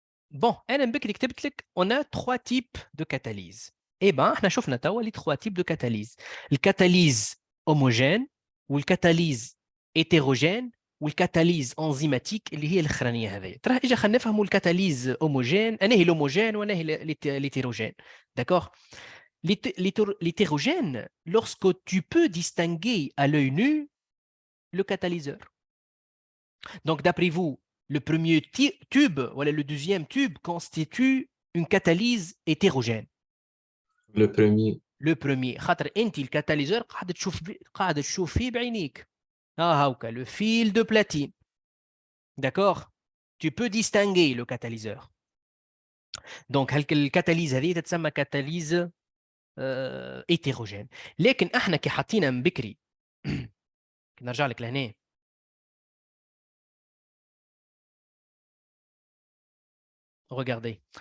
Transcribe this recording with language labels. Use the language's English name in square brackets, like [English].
[French] Bon, on a trois types de catalyse. Eh bien, on a vu les trois types de catalyse. Le catalyse homogène, ou le catalyse hétérogène, ou le catalyse enzymatique [Arabic] اللي هي الأخرانية هذه. ترى إجا خلينا نفهموا الكاتاليز homogène، أنا هي l'homogène وأنا هي l'hétérogène. [French] D'accord. L'hétérogène, lorsque tu peux distinguer à l'œil nu le catalyseur. Donc, d'après vous, le premier tube, voilà, le deuxième tube constitue une catalyse hétérogène. Le premier. Le premier. [Arabic] خاطر انت الكاتاليزور قاعد تشوف فيه بعينيك. [French] هاكا le fil de platine. D'accord. Tu peux distinguer le catalyseur. [Arabic] Donc الكاتاليز هذه تتسمى كاتاليز hétérogène. لكن احنا كي حطينا من بكري نرجع لك لهنا. [French] Regardez.